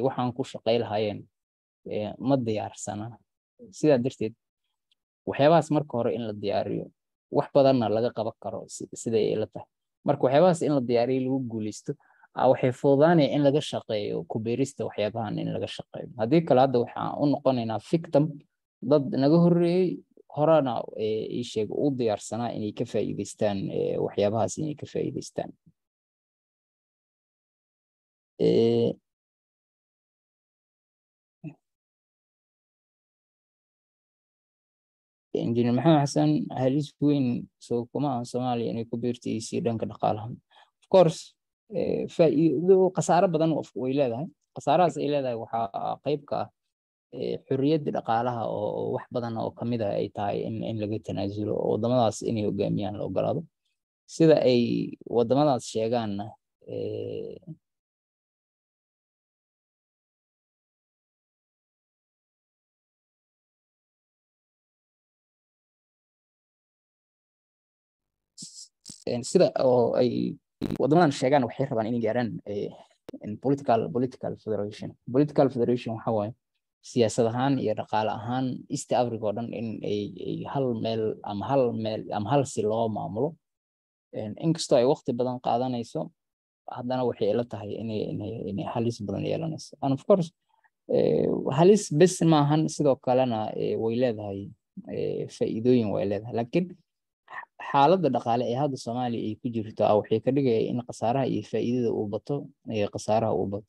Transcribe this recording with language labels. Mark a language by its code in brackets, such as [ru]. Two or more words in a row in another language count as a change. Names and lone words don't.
[so] waxaan ku shaqeyn lahaayeen ma diyaarsana sidaa darteed waxyaabahaas marka hore in la diyaariyo wax badanna laga qaban karo sida ay la tahay marka waxyaabahaas in la diyaariyo lagu guuleysto waxay fududaanayaan in laga shaqeeyo ku beerista waxyaabahan in laga shaqeeyo haddii kale hadda waxaan u noqonaynaa victim dad naga horreeyay horena ii sheeg u diyaarsanaa inay ka faa'iidaystaan waxyaabahaas inay ka faa'iidaystaan. Injineer Maxamed Xasan halis weyn soo kuma aan Soomaaliya inay ku biirtay dhanka dhaqaalaha. [en] Of course [so] faa'iido khasaaro badan way leedahay. Khasaarahaas ay leedahay waxaa qayb ka ah xurriyadda dhaqaalaha oo wax badan oo kamid ah ay tahay in laga tanaasulo oo wadamadaas inay hogaamiyaan la ogolaado. Sida ay wadamadaas sheegaanna sida oo ay wadamadan sheegaan waxay rabaan inay gaaraan [en] political federation. Political federation [so] waxa waaye siyaasad ahaan iyo dhaqaale ahaan East Africa oo dhan in ay hal meel ama hal si loo maamulo. Inkastoo ay waqti badan qaadanayso haddana waxay ila tahay inay halis badan yeelanayso. [en] And of course [so] halis bes maahan sidoo kalena way leedahay faa'iidooyin way leedahay. Laakiin xaaladda dhaqaale ee hadda Soomaaliya ay ku jirto waxay ka dhigaysaa in khasaaraha iyo faa'iidada uu bato khasaaraha uu bato.